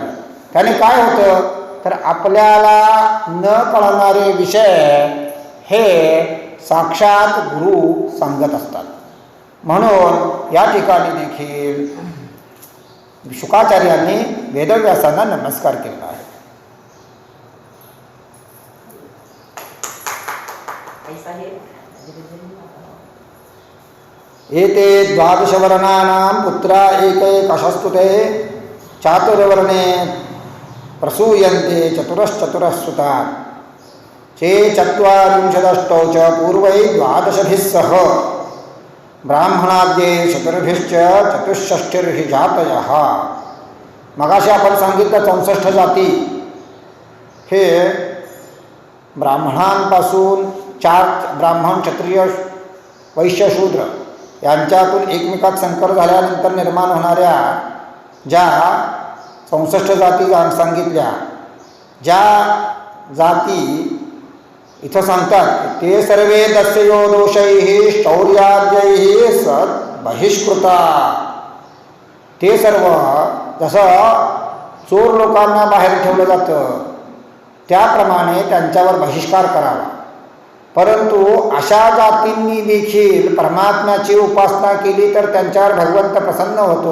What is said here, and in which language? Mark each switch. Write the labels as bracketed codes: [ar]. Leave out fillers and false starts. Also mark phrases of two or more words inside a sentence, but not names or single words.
[mr] त्याने काय होतं? तर आपल्याला न कळणारे विषय हे साक्षात गुरु सांगत असतात. म्हणून या ठिकाणी देखील शुकाचार्यांनी वेदव्यासांना नमस्कार केला आहे. [sa] एते द्वादशवर्णानां पुत्रा एकैकशस्तुते चातुर्वर्णे प्रसूयन्ते चतुरश्चतुरः चे चत्वारिंशदष्टौ च पूर्वै द्वादशभिः सह ब्राह्मणाद्ये चतुर्भिश्च चतुष्षष्टिर्हि जातयः. [mr] मगाशी आपण सांगितलं 64 जाती हे ब्राह्मणांपासून 4 ब्राह्मण, क्षत्रिय, वैश्य, शूद्र यांच्यातून एकमेकात संकर झाल्यानंतर निर्माण होणाऱ्या ज्या 64 जाती सांगितल्या, ज्या जाती इथं सांगतात ते [sa] सर्वे दस्यो दोषैः शौर्याद्यैः सत् बहिष्कृता. [mr] ते सर्व जसं चोर लोकांना बाहेर ठेवलं जातं त्याप्रमाणे त्यांच्यावर बहिष्कार करावा. परंतु अशा जातींनी देखील परमात्म्याची उपासना केली तर त्यांच्यावर भगवंत प्रसन्न होतो.